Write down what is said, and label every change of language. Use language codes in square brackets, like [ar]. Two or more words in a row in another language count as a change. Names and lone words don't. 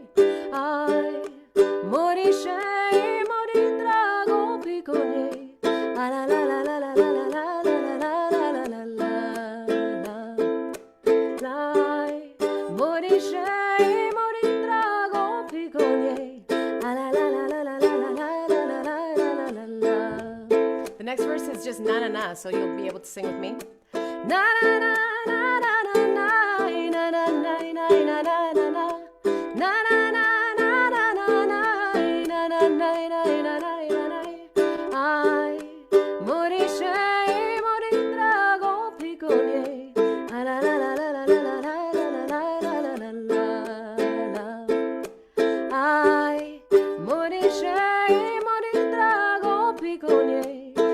[rom] Ay, mori, shej, mori, drago, pikonyéj. Álálálálálala. Mori, shej, mori, drago, pikonyéj. [en] The next verse is just nanana, so you'll be able to sing with me. [rom] Ay, mori, shej, mori, drago, pikonyéj. Ay, mori, shej, mori, drago, pikonyéj.